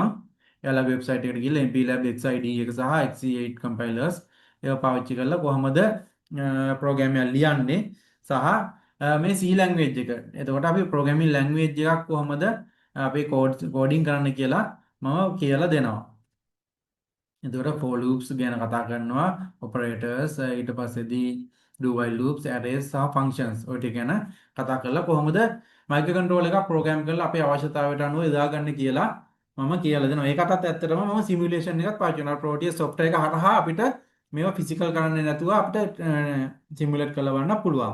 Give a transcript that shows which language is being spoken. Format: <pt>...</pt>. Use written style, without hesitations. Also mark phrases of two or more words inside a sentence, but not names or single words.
<si>එයාලගේ වෙබ්සයිට් එකට ගිහලා MPLAB XID එක සහ XC8 compilers ඒවා පාවිච්චි කරලා කොහොමද program එක ලියන්නේ සහ මේ</si> <en>C language</en> <si>එක. එතකොට අපි</si> <en>programming language</en> <si>එකක් කොහොමද අපි coding කරන්න කියලා මම කියලා දෙනවා. එතකොට</si> <en>for loops</en> <si>ගැන කතා කරනවා operators ඊට පස්සේදී</si> <en>do while loops arrays</en> <si>සහ functions ඔය ටික ගැන කතා කරලා කොහොමද microcontroller එකක් program කරලා අපේ අවශ්‍යතාවයට අනුව යොදාගන්න කියලා මම කියලා දෙනවා. ඒකටත් ඇත්තටම මම simulation එකක් පාවිච්චි කරනවා. Proteus software එක හරහා අපිට මේවා physical කරන්නේ නැතුව අපිට simulate කරවන්න පුළුවන්.</si>